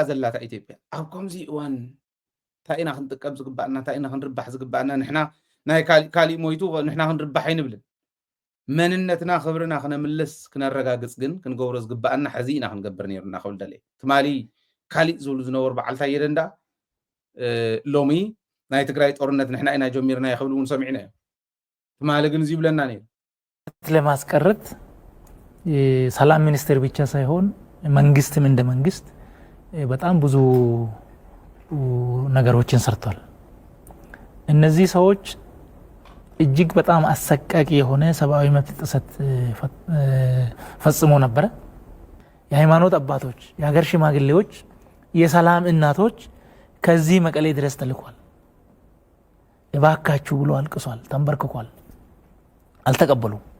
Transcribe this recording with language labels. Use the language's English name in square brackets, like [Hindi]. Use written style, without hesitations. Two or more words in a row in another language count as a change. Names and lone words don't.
[Tigrinya] ዘላታ ኢትዮጵያ ኣብ ከምዚ እዋን ታይና ክንጥቀም ዝግባእና ታይና ክንርባሕ ዝግባእና ንሕና ናይ ካሊእ ሞይቱ ንሕና ክንርባሕ ኣይንብልን መንነትና ክብርና ክነምልስ ክነረጋግጽ ግን ክንገብሮ ዝግባእና ሕዚ ኢና ክንገብር ነርና ክብል ደለየ ትማሊ ካሊእ ዝብሉ ዝነበሩ በዓልታ የደንዳ ሎሚ ናይ ትግራይ ጦርነት ንሕና ኢና ጀሚርና ይኽብሉ እውን ሰሚዕና እዮም ትማሊ ግን እዚ ይብለና ነይሩ [Amharic] ለማስቀረት ሰላም ሚኒስቴር ብቻ ሳይሆን መንግስትም እንደ መንግስት በጣም ብዙ ነገሮችን ሰርቷል እነዚህ ሰዎች እጅግ በጣም አሰቃቂ የሆነ ሰብአዊ መብት ጥሰት ፈጽሞ ነበር የሃይማኖት አባቶች የሀገር ሽማግሌዎች የሰላም እናቶች ከዚህ መቀሌ ድረስ ተልኳል እባካችሁ ብሎ አልቅሷል ተንበርክኳል አልተቀበሉ